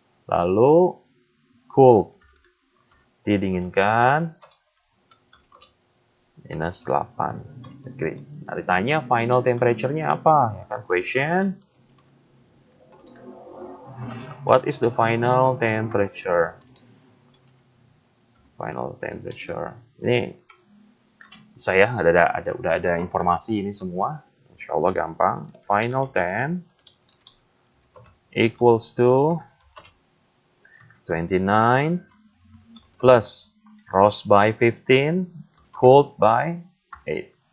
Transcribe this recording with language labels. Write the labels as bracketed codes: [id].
[id] Lalu [en] cool, [id] didinginkan, [en] minus 8 degree. [id] Nah, ditanya final temperature-nya apa? Ya kan, question. [en] What is the final temperature? Final temperature. [id] Ini saya udah ada informasi ini semua. Insya Allah gampang. [en] Final temp equals to 29 plus rose by 15 cooled by 8.